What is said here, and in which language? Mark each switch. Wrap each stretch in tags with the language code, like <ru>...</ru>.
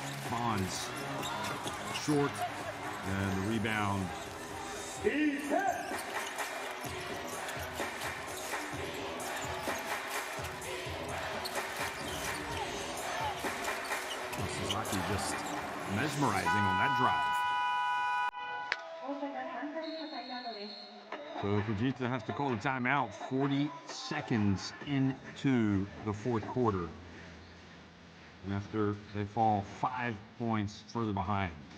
<en>Bonds short, and the rebound. Sasaki just mesmerizing on that drive.</en> <ja>大阪3回目のタイムアウトです。</ja> <en>So Fujita has to call a timeout 40 seconds into the fourth quarter. After they fall 5 points further behind.</en>